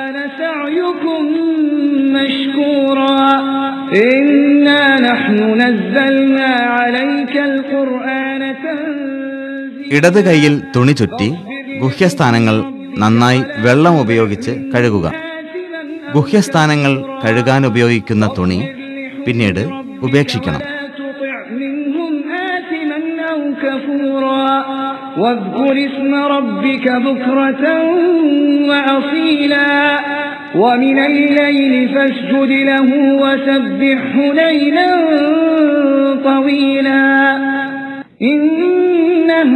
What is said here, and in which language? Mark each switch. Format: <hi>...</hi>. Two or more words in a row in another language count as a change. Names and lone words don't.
<ml>ഇടത് കൈയിൽ തുണി ചുറ്റി ഗുഹ്യസ്ഥാനങ്ങൾ നന്നായി വെള്ളം ഉപയോഗിച്ച് കഴുകുക. ഗുഹ്യസ്ഥാനങ്ങൾ കഴുകാൻ ഉപയോഗിക്കുന്ന തുണി പിന്നീട് ഉപേക്ഷിക്കണം.</ml> <ar>واذكر اسم ربك بكرة وأصيلا ومن الليل فاسجد له وسبحه ليلا طويلا إن</ar>